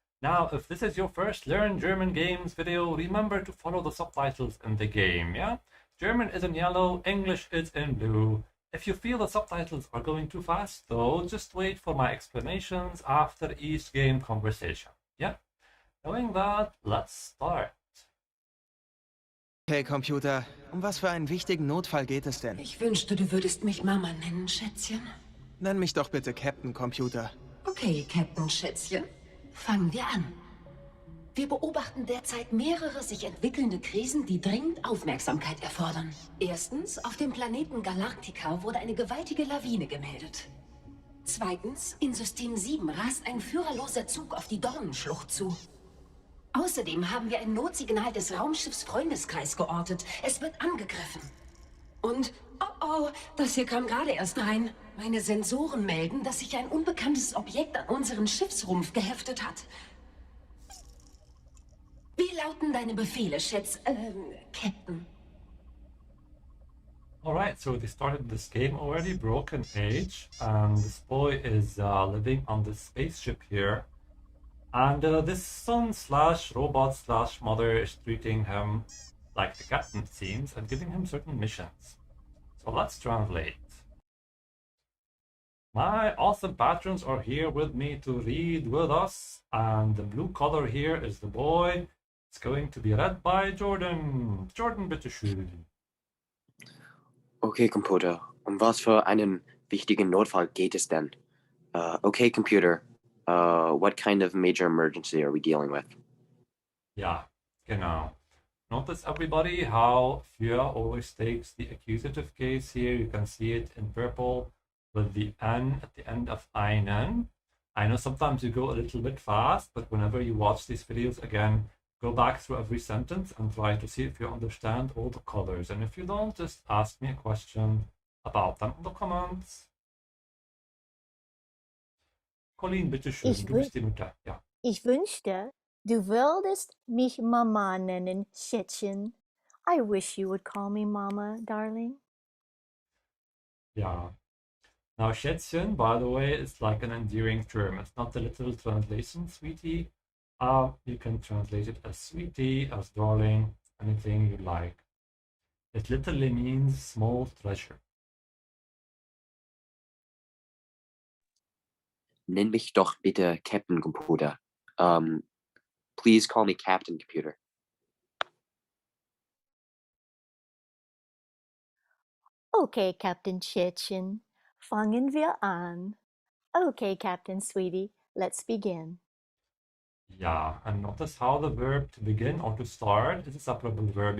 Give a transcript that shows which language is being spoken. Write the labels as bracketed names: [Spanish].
[English] Now, if this is your first Learn German Games video, remember to follow the subtitles in the game, yeah? German is in yellow, English is in blue. If you feel the subtitles are going too fast, though, just wait for my explanations after each game conversation, yeah? Knowing that, let's start. [German] Hey Computer, um was für einen wichtigen Notfall geht es denn? Ich wünschte, du würdest mich Mama nennen, Schätzchen. Nenn mich doch bitte Captain Computer. Okay, Captain Schätzchen. Fangen wir an. Wir beobachten derzeit mehrere sich entwickelnde Krisen, die dringend Aufmerksamkeit erfordern. Erstens, auf dem Planeten Galactica wurde eine gewaltige Lawine gemeldet. Zweitens, in System 7 rast ein führerloser Zug auf die Dornenschlucht zu. Außerdem haben wir ein Notsignal des Raumschiffs Freundeskreis geortet. Es wird angegriffen. Und, oh, das hier kam gerade erst rein. Meine Sensoren melden, dass sich ein unbekanntes Objekt an unseren Schiffsrumpf geheftet hat. Wie lauten deine Befehle, Captain? [English] Alright, so they started this game already, Broken Age, and this boy is living on this spaceship here. And this son slash robot slash mother is treating him like the captain, it seems, and giving him certain missions. So let's translate. My awesome patrons are here with me to read with us, and the blue color here is the boy. It's going to be read by Jordan. [German] Jordan, bitteschön. Okay, Computer, um was für einen wichtigen Notfall geht es denn? [English] Okay, Computer, what kind of major emergency are we dealing with? [German] Ja, genau. [English] Notice everybody how für always takes the accusative case here. You can see it in purple with the N at the end of einen. I know sometimes you go a little bit fast, but whenever you watch these videos again, go back through every sentence and try to see if you understand all the colors. And if you don't, just ask me a question about them in the comments. [German] Colleen, bitteschön, du bist die Mutter. Ja. Ich wünschte, du würdest mich Mama nennen, Schätzchen. [English] I wish you would call me Mama, darling. [German] Ja. [English] Now, Schätzchen, by the way, is like an endearing term. It's not the literal translation, sweetie. You can translate it as sweetie, as darling, anything you like. It literally means small treasure. [German] Nenn mich doch bitte Captain Computer. [English] Please call me Captain Computer. [German] Okay, Captain Schätzchen, fangen wir an. [English] Okay, Captain Sweetie, let's begin. Yeah, and notice how the verb to begin or to start is a separable verb.